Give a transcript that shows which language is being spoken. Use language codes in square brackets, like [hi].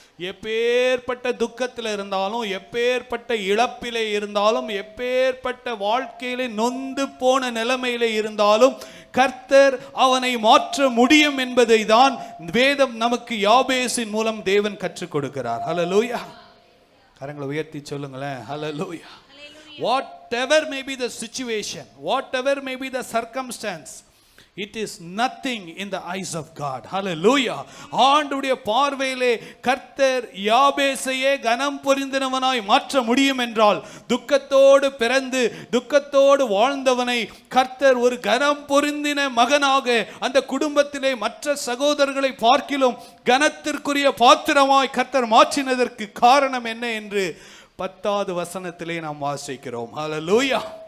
[ta] எப்பேற்பட்ட துக்கத்தில் இருந்தாலும், எப்பேற்பட்ட இழப்பிலே இருந்தாலும், எப்பேற்பட்ட வாழ்க்கையிலே நொந்து போன நிலைமையிலே இருந்தாலும் கர்த்தர் அவனை மாற்ற முடியும் என்பதை தான் வேதம் நமக்கு யாபேசின் மூலம் தேவன் கற்றுக் கொடுக்கிறார். ஹல்லேலூயா. கரங்களை உயர்த்தி சொல்லுங்களேன். ஹல்லேலூயா. [en] Whatever may be the situation, whatever may be the circumstance, it is nothing in the eyes of God. Hallelujah. [ta] ஆண்டவருடைய பார்வையிலே கர்த்தர் யாபேசையே கனம் பொருந்தினவனாய் மாற்ற முடியும் என்றால், துக்கத்தோடு பிறந்து துக்கத்தோடு வாழ்ந்தவனை கர்த்தர் ஒரு கனம் பொருந்தின மகனாக அந்த குடும்பத்திலே மற்ற சகோதரர்களை பார்க்கிலும் கனத்திற்குரிய பாத்திரமாய் கர்த்தர் மாற்றினதற்கு காரணம் என்ன என்று 10வது வசனத்திலே நாம் வாசிக்கிறோம். ஹல்லேலூயா.